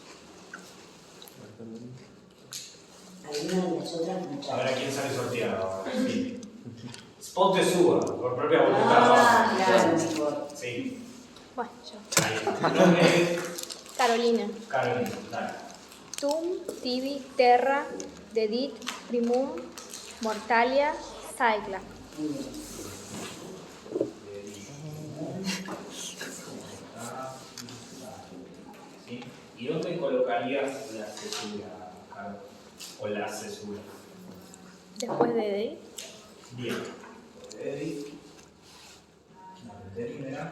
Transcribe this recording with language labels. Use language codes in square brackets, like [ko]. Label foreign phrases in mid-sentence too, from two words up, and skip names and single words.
[es] Alguna de las otras A muchachas. ver a quién sale sorteado. Sí. [la] Ponte suba, [es] por propia voluntad. Ah, claro, mejor. Sí. Bueno, yo. Ahí. Tu nombre es Carolina. Carolina. Dale. [la] Tum, tibi, terra, dedit, primum, mortalia, saigla. [es] Muy bien. ¿Sí? ¿Y dónde colocarías la cesura, Carlos? O la cesura. Después de dedit. Bien. Edith. Una antenímera.